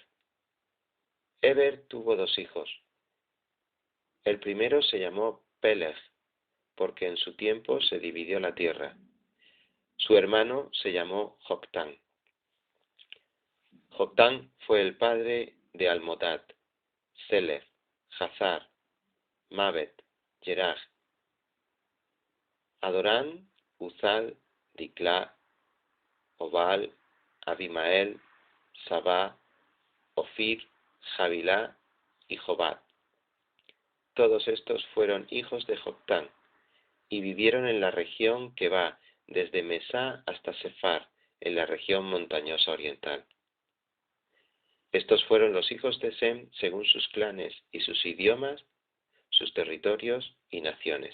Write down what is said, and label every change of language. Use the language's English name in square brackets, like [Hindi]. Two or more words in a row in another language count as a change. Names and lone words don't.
[Spanish] Eber tuvo dos hijos. El primero se llamó Peleg, porque en su tiempo se dividió la tierra. Su hermano se llamó Joctán. Joctán fue el padre de Almodad, Selef, Hazar, Mabet, Jeraj, Adorán, Uzal, Diclá, Obal, Abimael, Sabá, Ofir, Javilá y Jobad. Todos estos fueron hijos de Joctán y vivieron en la región que va desde Mesá hasta Sefar, en la región montañosa oriental. Estos fueron los hijos de Sem según sus clanes y sus idiomas, sus territorios y naciones.